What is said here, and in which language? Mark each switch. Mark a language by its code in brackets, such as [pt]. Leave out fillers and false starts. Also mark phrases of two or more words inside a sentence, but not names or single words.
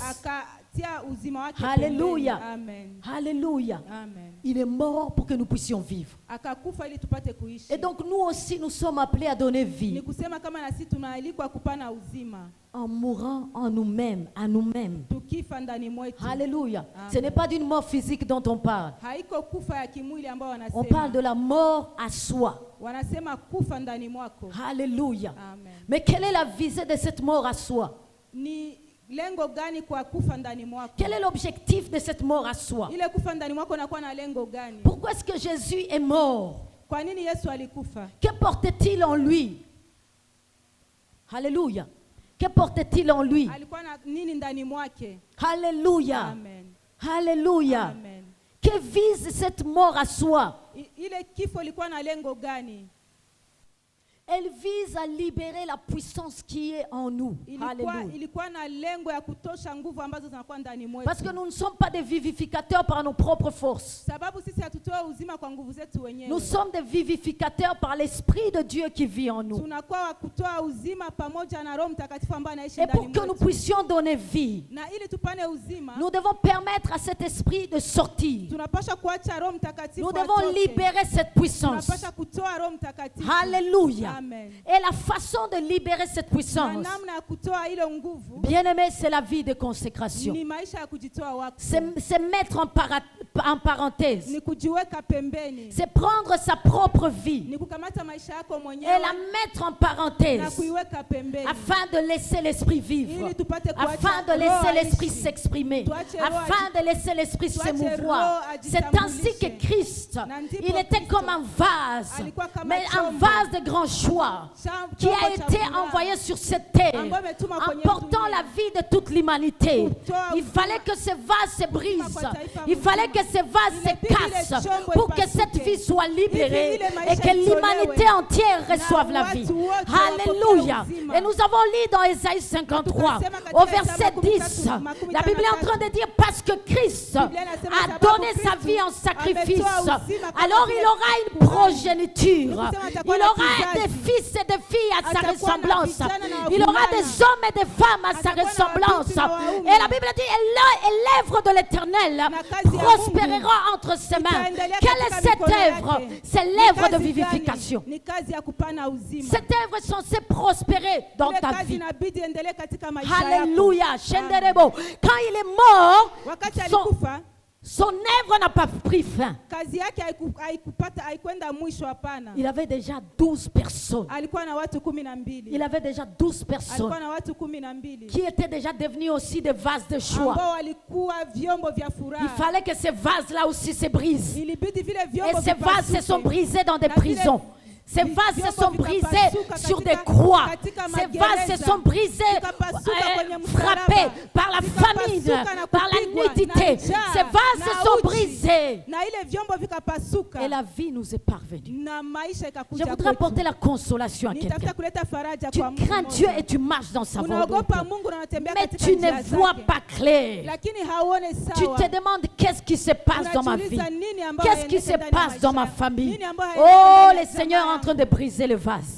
[sw] akatia uzima wake Hallelujah. pembeni. Amen. [fr] Alléluia. Amen. Il est mort pour que nous puissions vivre. [sw] Akakufa ili tupate kuishi. [fr] Et donc, nous aussi, nous sommes appelés à donner [sw] Ni [fr] vie [sw] kusema kama na sisi tunaalikwa kupana uzima [fr] en mourant en nous-mêmes, à nous-mêmes. [sw] tukifa ndani mwetu. [fr] Alléluia. Amen. Ce n'est pas d'une mort physique dont on parle. [sw] Haiko kufa ya kimwili ambao [fr] On parle de [sw] wanasema. [fr] la mort à soi. [sw] Wanasema kufa ndani mwako. [fr] Alléluia. Amen. Mais quelle est la visée de cette mort à soi? [sw] Ni lengo gani kwa kufa ndani mwako? [fr] Quel est l'objectif de cette mort à soi? [sw] Ile kufa ndani mwako nakuwa na lengo gani? [fr] Pourquoi est-ce que Jésus est mort? [sw] Kwa nini Yesu alikufa? [fr] Que portait-il en lui? Alléluia. Que portait-il en lui? [sw] Alikuwa na nini ndani mwake? [fr] Alléluia. Amen. Alléluia. Amen. Que vise cette mort à soi? [sw] Ile kifo ilikuwa na lengo gani? [fr] Elle vise à libérer la puissance qui est en nous. Alléluia. [sw] Ilikuwa na lengo ya kutosha nguvu ambazo zinakuwa ndani mwetu. [fr] Parce que nous ne sommes pas des vivificateurs par nos propres forces. [sw] Sababu sisi hatutoa uzima kwa nguvu zetu wenyewe. [fr] Nous sommes des vivificateurs par l'Esprit de Dieu qui vit en nous. [sw] Tunakuwa wa kutoa uzima pamoja na Roho Mtakatifu ambaye anaishi [fr] Et [sw] ndani [fr] pour que nous [sw] mwetu. [fr] puissions donner vie, [sw] Na ili tupane uzima, [fr] nous devons permettre à cet esprit de sortir. [sw] tunapaswa kuacha Roho Mtakatifu [fr] Nous devons [sw] atoke. [fr] libérer cette puissance. [sw] Tunapaswa kutoa Roho Mtakatifu. [fr] Alléluia. Amen. Et la façon de libérer cette [sw] Na [fr] puissance, [sw] namna ya kutoa ile nguvu [fr] bien-aimé, c'est la vie de consécration. [sw] ni maisha ya kujitoa wakfu. [fr] C'est mettre en parenthèse. [sw] Ni kujiweka pembeni. [fr] C'est prendre sa propre vie [sw] Ni kukamata maisha yako [fr] et [sw] mwenyewe [fr] la mettre en [sw] na [fr] parenthèse [sw] kuiweka pembeni. [fr] afin de laisser l'esprit vivre, [sw] Ili tupate kuacha [fr] afin de [sw] roho [fr] laisser l'esprit [sw] aishi. [fr] s'exprimer, [sw] Tuache roho [fr] afin de laisser l'esprit se [sw] tuache [fr] mouvoir. [sw] roho [fr] C'est ainsi que [sw] ajitambulishe. [fr] Christ, [sw] Na ndipo [fr] il était [sw] Kristo [fr] comme un vase, [sw] alikuwa kama [fr] mais un [sw] chombo. [fr] vase de grand choix qui a [sw] Chombo cha [fr] été [sw] furaha. [fr] envoyé sur cette terre [sw] Ambayo imetumwa [fr] en [sw] kwenye [fr] portant [sw] dunia. [fr] la vie de toute l'humanité. [sw] Kutoa [fr] Il [sw] uzima. [fr] fallait que ce vase se brise, [sw] kwa taifa [fr] il fallait que ce vase se [sw] Ilibidi ile [fr] casse [sw] chombo [fr] pour que [sw] ipasuke. [fr] cette vie soit libérée [sw] Ili ile maisha [fr] et que l'humanité [sw] itolewe. [fr] entière reçoive [sw] Na [fr] la vie. [sw] watu wote [fr] Alléluia. [sw] wapokee uzima. [fr] Et nous avons lu dans Ésaïe 53 [sw] Tukasema katika [fr] au verset [sw] Isaya [fr] 10, [sw] 53, [fr] la Bible est en train de dire parce que Christ [sw] Biblia inasema [fr] a [sw] sababu [fr] donné sa [sw] Kristo [fr] vie en sacrifice, [sw] ametoa uzima kama [fr] alors [sw] vile [fr] il aura une progéniture, [sw] Ni kusema [fr] il [sw] atakuwa na [fr] aura [sw] kizazi. [fr] des fils et des filles à sa [sw] Atakuwa na [fr] ressemblance, [sw] vijana na [fr] il aura [sw] wavulana. [fr] des hommes et des femmes à sa [sw] Atakuwa na [fr] ressemblance. [sw] watoto na waume. [fr] Et la Bible dit, et l'œuvre de l'Éternel [sw] kazi ya [fr] prospérera entre ses mains. [sw] itaendelea [fr] Quelle est [sw] katika [fr] cette [sw] mikono [fr] œuvre? [sw] yake. [fr] C'est [sw] Ni [fr] l'œuvre de [sw] kazi [fr] vivification. [sw] gani? Ni kazi ya kupana uzima. [fr] Cette œuvre est censée prospérer dans [sw] Ile [fr] ta [sw] kazi [fr] vie. [sw] inabidi endelee katika maisha yako. [fr] Alléluia. Shenderebo. Quand il est mort, [sw] Wakati [fr] son, [sw] alikufa, [fr] son œuvre n'a pas pris fin. [sw] kazi yake haikwenda mwisho, hapana. [fr] Il avait déjà 12 personnes. [sw] Alikuwa na watu 12. [fr] Il avait déjà 12 [sw] Alikuwa [fr] personnes [sw] na watu 12 [fr] qui étaient déjà devenus aussi des vases de choix. [sw] ambao walikuwa vyombo vya furaha. [fr] Il fallait que ces vases-là aussi se brisent. [sw] Ilibidi vile [fr] Et [sw] vyombo [fr] ces vases se sont [sw] vipasuke. [fr] brisés dans des [sw] Na vile [fr] prisons. Ces vases se [sw] Vyombo [fr] sont brisés [sw] vikapasuka [fr] sur [sw] katika- [fr] des croix. [sw] katika [fr] Ces vases [sw] magereza. [fr] se sont brisés, [sw] Vikapasuka kwenye msalaba. [fr] frappés par la [sw] Vikapasuka [fr] famine, [sw] na [fr] par la [sw] kupigwa [fr] nudité. [sw] na njaa, [fr] Ces vases [sw] na [fr] se sont [sw] uchi. [fr] brisés. [sw] Na ile vyombo vikapasuka. [fr] Et la vie nous est parvenue. [sw] Na maisha [fr] Je [sw] ikakuja [fr] voudrais [sw] kwetu. [fr] apporter la consolation à [sw] Nitafuta [fr] quelqu'un. [sw] kuleta faraja [fr] Tu [sw] kwa mtu [fr] crains Dieu [sw] mmoja. [fr] et tu marches dans sa [sw] Unaogopa [fr] volonté. [sw] Mungu na unatembea [fr] Mais [sw] katika [fr] tu [sw] njia [fr] ne vois [sw] zake. [fr] pas clair. [sw] Lakini hauone [fr] Tu [sw] sawa. [fr] te demandes qu'est-ce qui se passe dans ma vie. [sw] Unajiuliza nini ambayo [fr] Qu'est-ce qui [sw] hayaendeki [fr] se [sw] ndani ya [fr] passe dans ma [sw] maisha? [fr] famille. [sw] Nini ambayo [fr] Oh, [sw] hayaendeki [fr] le [sw] ndani ya [fr] Seigneur est [sw] jamaa [fr] en train de briser le vase.